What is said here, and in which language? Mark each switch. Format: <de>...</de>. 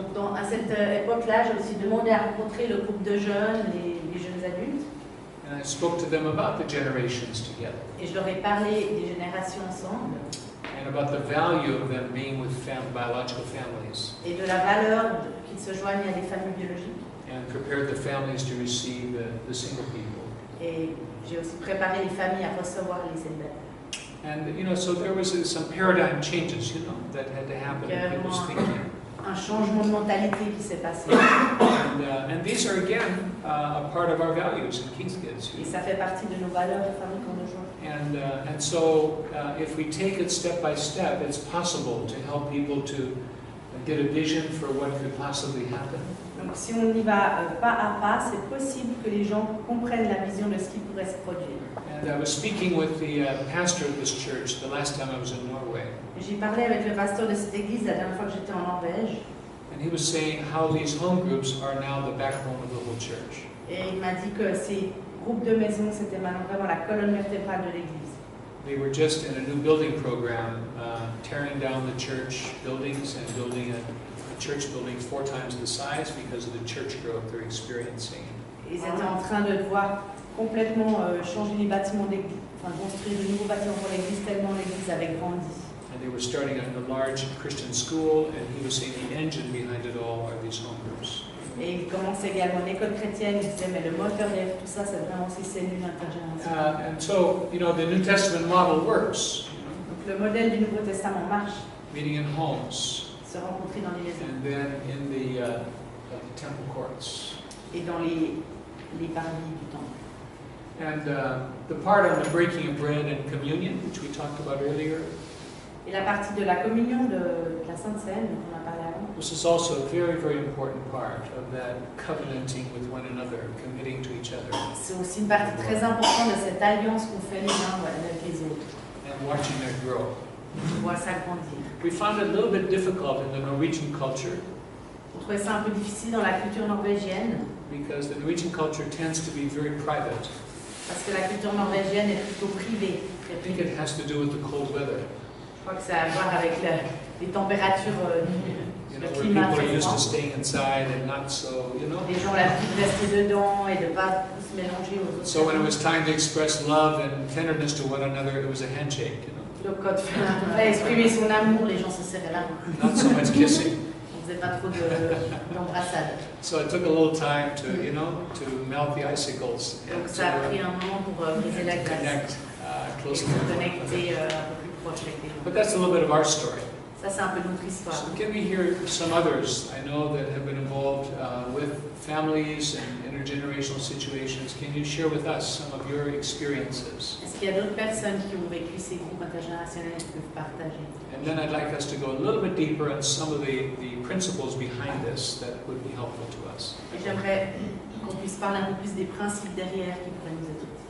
<fr>Donc à cette époque-là, j'ai aussi demandé à rencontrer le groupe de jeunes, les jeunes adultes,</fr> <en>And I spoke to them about the generations together</en> <fr>et je leur ai parlé des générations ensemble</fr> <en>and about the value of them being with biological families,</en> <fr>et de la valeur qu'ils se joignent à des familles biologiques.</fr> <en>and prepared the families to receive the single people.</en> <fr>Et j'ai aussi préparé les familles à recevoir les célibataires.</fr> <en>And so there was some paradigm changes, that had to happen in people's thinking.</en> <fr>Un changement de mentalité qui s'est passé.</fr> <en>And these are again a part of our values in King's Kids.</en> <fr>Et ça fait partie de nos valeurs de famille qu'on rejoint.</fr> <en>And so if we take it step by step, it's possible to help people to get a vision for what could possibly happen.</en> <fr>Donc si on y va pas à pas, c'est possible que les gens comprennent la vision de ce qui pourrait se produire.</fr> <en>And I was speaking with the pastor of this church the last time I was in Norway.</en> <fr>J'ai parlé avec le pasteur de cette église la dernière fois que j'étais en Norvège.</fr> <en>And he was saying how these home groups are now the backbone of the whole church.</en> <fr>Et il m'a dit que ces groupes de maison, c'était maintenant vraiment la colonne vertébrale de l'église.</fr> <en>They were just in a new building program, tearing down the church buildings and building a church building 4 times the size because of the church growth they're experiencing.</en> <fr>Ils étaient en train de devoir complètement changer les bâtiments d'église, enfin construire de nouveaux bâtiments pour l'église tellement l'église avait grandi.</fr> <en>And they were starting a large Christian school, and he was saying the engine behind it all are these home groups.</en> <fr>Et il commence également l'école chrétienne, il disait mais le moteur derrière tout ça, c'est vraiment ces cellules intergénérationnelles.</fr> <en>And so, the New Testament model works.</en> <fr>Donc le modèle du Nouveau Testament marche,</fr> <en>Meeting in homes,</en> <fr>se rencontrer dans les maisons</fr> <en>and then in the temple courts.</en> <fr>et dans les parvis du temple.</fr> <en>And the part on the breaking of bread and communion, which we talked about earlier,</en> <fr>Et la partie de la communion de la Sainte Seine, dont on a parlé avant,</fr> <en>this is also a very, very important part of that covenanting with one another, committing to each other,</en> <fr>c'est aussi une partie très importante de cette alliance qu'on fait les uns avec les autres.</fr> <en>and watching that grow.</en> <fr>On voit ça grandir.</fr> <en>We found it a little bit difficult in the Norwegian culture</en> <fr>On trouvait ça un peu difficile dans la culture norvégienne,</fr> <en>because the Norwegian culture tends to be very private.</en> <fr>parce que la culture norvégienne est plutôt privée.</fr> <en>I think it has to do with the cold weather.</en> <fr>Je crois que ça a à voir avec les températures, le</fr> <en>Where</en> <fr>climat</fr> <en>people are</en> <fr>très</fr> <en>used to</en> <fr>froid.</fr> <en>staying inside and not so,</en> <fr>Les gens ont l'habitude de rester dedans et de ne pas se mélanger aux autres.</fr> <en>So when it was time to express love and tenderness to one another, it was a handshake,</en> <fr>Donc quand il fallait exprimer son amour, les gens se serraient la main.</fr> <en>not so much kissing.</en> <fr>On ne faisait pas trop d'embrassades.</fr> <en>So it took a little time to melt the icicles</en> <fr>Donc</fr> <en>and</en> <fr>ça a pris</fr> <en>to</en> <fr>un moment pour briser la glace</fr> <en>connect</en> <fr>et</fr> <en>closely.</en> <fr>pour connecter un peu plus proche avec les gens.</fr> <en>But that's a little bit of our story.</en> <fr>Ça c'est un peu notre histoire.</fr> <en>So can we hear some others I know that have been involved with families and intergenerational situations? Can you share with us some of your experiences?</en> <fr>Est-ce qu'il y a d'autres personnes qui ont vécu ces groupes intergénérationnels qui peuvent partager?</fr> <en>And then I'd like us to go a little bit deeper on some of the principles behind this that would be helpful to us.</en> <fr>Et j'aimerais qu'on puisse parler un peu plus des principes derrière qui pourraient nous aider.</fr>